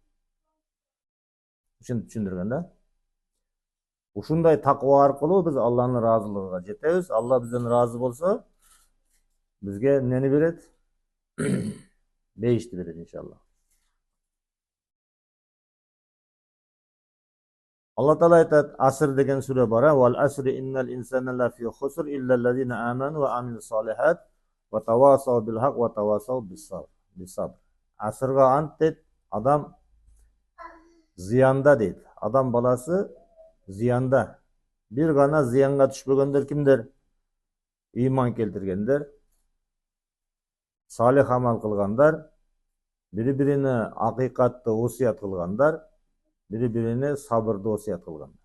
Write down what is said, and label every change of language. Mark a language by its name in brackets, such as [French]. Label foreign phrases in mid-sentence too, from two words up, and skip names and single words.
[Kyrgyz] Ушинтип түшүндүргөн да. Ушундай таква аркылуу биз Алланын ыраазылыгына жетебиз. Алла бизден ыраазы болсо, бизге эмнени берет? Бейишти берет иншалла. Алла Таала айтат, Аср деген сүрө бар, [Arabic] "والعصر إن الإنسان لفي خسر إلا الذين آمنوا وعملوا الصالحات وتواصوا بالحق وتواصوا بالصبر." [Kyrgyz] Асырга ант дейт, адам зыянда дейт. Адам баласы зыянда. Бир гана зыянга түшпөгөндөр кимдер? Иман келтиргендер, салих амал кылгандар, бири-бирине акыйкатты осуят кылгандар, бири-бирине сабырды осуят кылгандар.